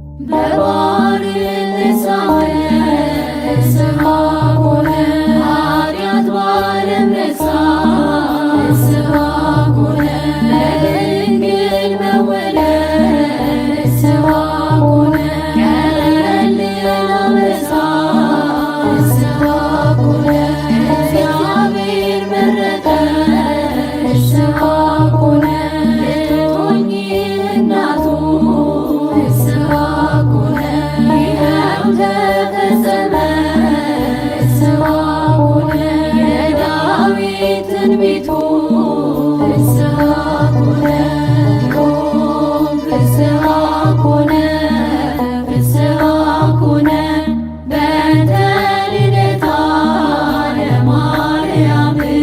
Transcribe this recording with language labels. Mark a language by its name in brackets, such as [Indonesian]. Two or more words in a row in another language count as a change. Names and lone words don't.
[Geez] በባሕር ፍስሐ ኮነ፣ [Amharic] ኃጢአት ባለም ረሳ። [Geez] ፍስሐ ኮነ፣ [Amharic] በድንግል መወለድ። [Geez] ፍስሐ ኮነ፣ [Amharic] ቀለል ላበሳ። [Geez] ፍስሐ ኮነ፣ [Amharic] እግዚአብሔር መረጠ። [Geez] ፍስሐ ኮነ፣ [Amharic] ልትሆኚ እናቱ። [Geez] ፍስሐ ኮነ፣ [Amharic] ይኸው ተፈጸመ። [Geez] ፍስሐ ኮነ፣ [Amharic] የዳዊት ትንቢቱ። [Geez] ፍስሐ ኮነ፣ ፍስሐ ኮነ፣ ፍስሐ ኮነ፣ በእንተ ልደታ ለማርያም።